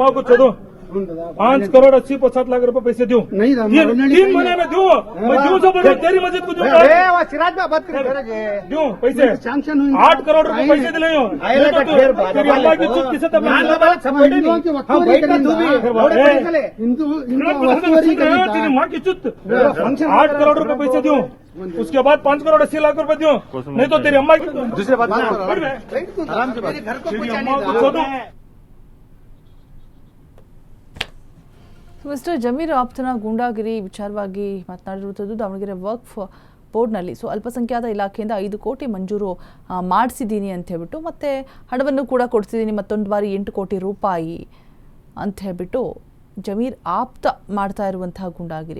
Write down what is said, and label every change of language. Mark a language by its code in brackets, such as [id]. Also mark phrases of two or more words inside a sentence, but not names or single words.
[hi] को चोदो 5 करोड़ 80-85 लाख रुपए पैसे दूं, नहीं 3 महीने में दूं, मैं दूं जो बोलो तेरी मस्जिद को दूं, दूं पैसे 8 करोड़ रुपए पैसे दिले हो, तेरी अम्मा की चुप किसे तब 8 करोड़ रुपए पैसे दूं, उसके बाद 5 करोड़ 80 लाख रुपए दूं, नहीं तो तेरी अम्मा की दूसरी बात अम्मा को चोदो. [kn] ಮಿಸ್ಟರ್ ಜಮೀರ್ ಆಪ್ತನ ಗೂಂಡಾಗಿರಿ ವಿಚಾರವಾಗಿ ಮಾತನಾಡಿರುವಂಥದ್ದು ದಾವಣಗೆರೆ ವಕ್ಫ್ ಬೋರ್ಡ್ನಲ್ಲಿ. ಅಲ್ಪಸಂಖ್ಯಾತ ಇಲಾಖೆಯಿಂದ 5 ಕೋಟಿ ಮಂಜೂರು ಮಾಡಿಸಿದ್ದೀನಿ ಅಂತ ಹೇಳ್ಬಿಟ್ಟು, ಮತ್ತೆ ಹಣವನ್ನು ಕೂಡ ಕೊಡಿಸಿದ್ದೀನಿ, ಮತ್ತೊಂದು ಬಾರಿ 8 ಕೋಟಿ ರೂಪಾಯಿ ಅಂತ ಹೇಳ್ಬಿಟ್ಟು ಜಮೀರ್ ಆಪ್ತ ಮಾಡ್ತಾ ಇರುವಂತಹ ಗೂಂಡಾಗಿರಿ.